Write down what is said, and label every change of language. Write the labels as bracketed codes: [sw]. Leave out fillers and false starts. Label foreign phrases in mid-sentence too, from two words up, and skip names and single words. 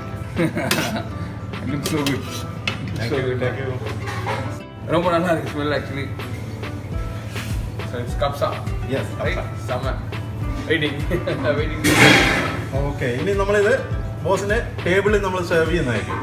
[en] look so good. [ta] ரொம்ப நல்லா இருக்கு [en] smell actually. so it's kabsa. യെസ്, ரைட், செம்ம. waiting waiting. [ml] ഓക്കെ, ഇനി നമ്മളിത് ബോസിന് ടേബിളിൽ നമ്മൾ സെർവ് ചെയ്യുന്നതായിരിക്കും.